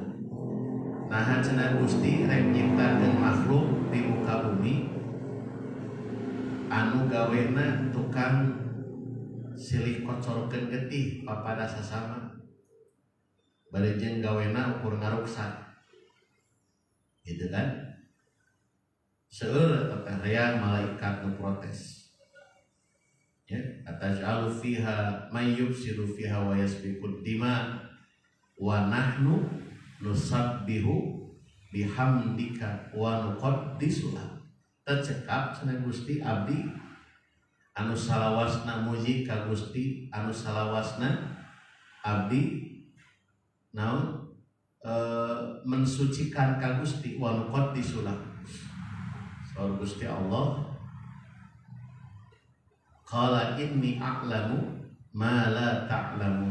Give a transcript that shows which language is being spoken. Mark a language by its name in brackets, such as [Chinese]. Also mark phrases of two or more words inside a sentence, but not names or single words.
[Sundanese] Nah cenah Gusti rek nyiptakeun makhluk di muka bumi anu gawena tukang silih kocorkeun getih papada sasama bari jeung gawena ukur ngaruksak gitu kan. Seueur teh malaikat nu protes ya [Arabic] أتجعل فيها من يفسد فيها ويسفك الدماء ونحن نسبح بحمدك ونقدس لك. [Sundanese] Tercekap cenah Gusti abdi anu salawasna muji ka Gusti anu salawasna abdi naon mensucikan ka Gusti [Arabic] ونقدس لك. [Sundanese] Saur Gusti Allah [Arabic] قال إني أعلم ما لا تعلمون.